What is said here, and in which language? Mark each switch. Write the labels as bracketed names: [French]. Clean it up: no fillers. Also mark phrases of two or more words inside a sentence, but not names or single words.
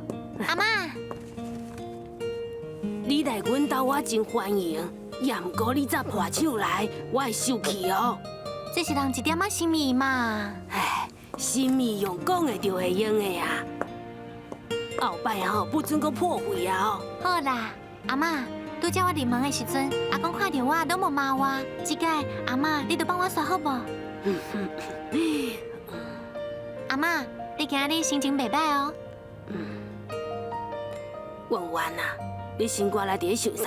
[Min Nan Chinese] 阿妈，你来阮兜我真欢迎，也毋过你再破手来，我会生气哦。这是人一点仔心意嘛。唉，心意用讲的就会用的啊。后摆吼，不准讲破坏啊！好啦，阿嬷，拄则我入门的时阵，阿公看到我都无骂我，这届阿嬷你就帮我刷好无？阿嬷，你今日心情袂歹哦。婉婉啊，你先过来伫咧想啥？